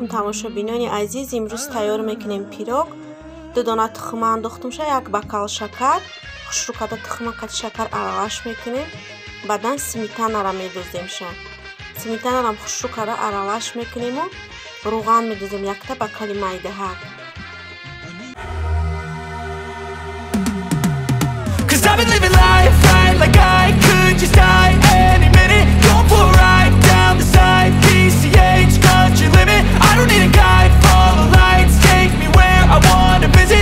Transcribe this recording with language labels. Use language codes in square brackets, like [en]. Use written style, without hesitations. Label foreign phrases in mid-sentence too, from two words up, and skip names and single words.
[tg] тамошобинони азиз, имрӯз тайёр мекунем пирог. 2 дона тухм андохтам ша, 1 бокал шакар, хушрӯ карда тухма қати шакар аралаш мекунем. Баъдан сметанаро медозем ша. Сметанаро хушрӯ карда аралаш мекунему. Рӯған медозем 1 бокали майдаҳак. [en] I've been living life right like I could just die any minute. Going for a ride down the side, PCH country limit. I don't need a guide, follow lights, take me where I wanna visit.